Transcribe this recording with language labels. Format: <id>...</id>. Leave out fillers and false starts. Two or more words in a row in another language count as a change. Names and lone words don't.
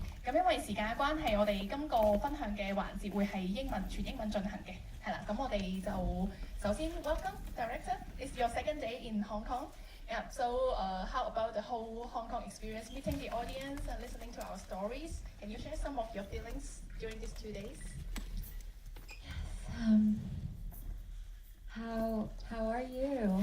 <yue>咁因為時間嘅關係，我哋今個分享嘅環節會係全英文進行嘅，係啦。咁我哋就首先</yue> <en>welcome director. It's your second day in Hong Kong. Yeah. So how about the whole Hong Kong experience, meeting the audience and listening to our stories? Can you share some of your feelings during these 2 days? How are you?</en>